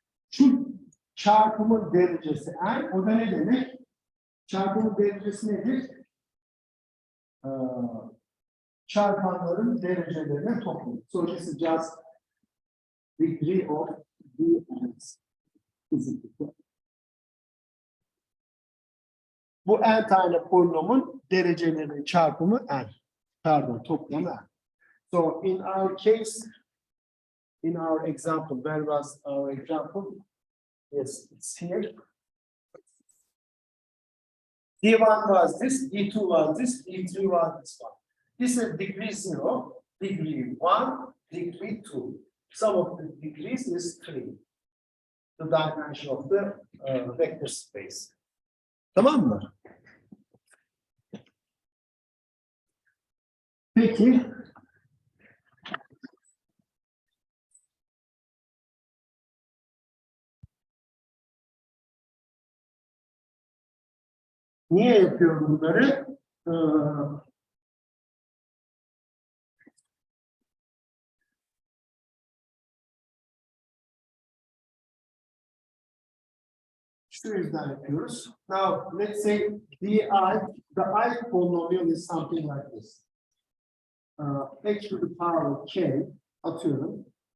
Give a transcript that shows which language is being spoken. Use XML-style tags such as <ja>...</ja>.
<tr>Şu çarpımın derecesi n, o da ne demek? Çarpımın derecesi nedir? Çarpanların derecelerine toplam.</tr> <en>So this is just degree of dns.</en> <tr>Bu n tane polinomun derecelerinin çarpımı n. Pardon, toplamı n.</tr> <en>So in our case, in our example, where was our example? Yes, it's here. D1 was this, D2 was this, D3 was this one. This is degree 0, degree 1, degree 2. Sum of the degrees is 3. The dimension of the vector space.</en> <tr>Tamam mı? Peki. Niye yapıyorum bunları? Şu yüzden yapıyoruz.</tr> <en>Now, let's say the I polynomial is something like this. X to the power k,</en> <tr>atıyorum.</tr>